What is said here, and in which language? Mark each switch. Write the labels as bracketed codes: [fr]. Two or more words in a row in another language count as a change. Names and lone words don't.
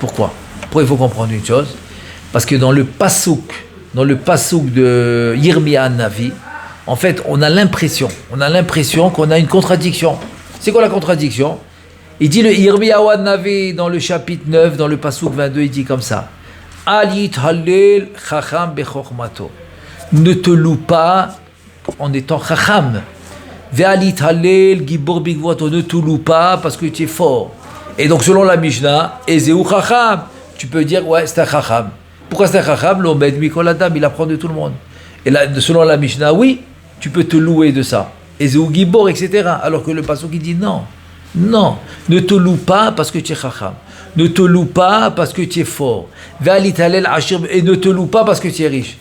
[fr] Pourquoi il faut comprendre une chose? Parce que dans le pasouk de Yirmiya Navi, en fait, on a l'impression qu'on a une contradiction. C'est quoi la contradiction? Il dit le Yirmiyahu Navi dans le chapitre 9, dans le pasouk 22, il dit comme ça. [he] אל יתהלל חכם בחכמתו. [fr] Ne te loue pas en étant chacham. [he] ואל יתהלל גבור בגבורתו. [fr] Ne te loue pas parce que tu es fort. Et donc selon la Mishnah, [he] איזהו חכם, [fr] tu peux dire, ouais, c'est un chacham. Pourquoi c'est un chacham? [he] הלומד מכל אדם, [fr] il apprend de tout le monde. Et là, selon la Mishnah, oui, tu peux te louer de ça. Et [he] איזהו גבור, [fr] etc. Alors que le pasuk qui dit non. Non, ne te loue pas parce que tu es chacham. Ne te loue pas parce que tu es fort. Et ne te loue pas parce que tu es riche.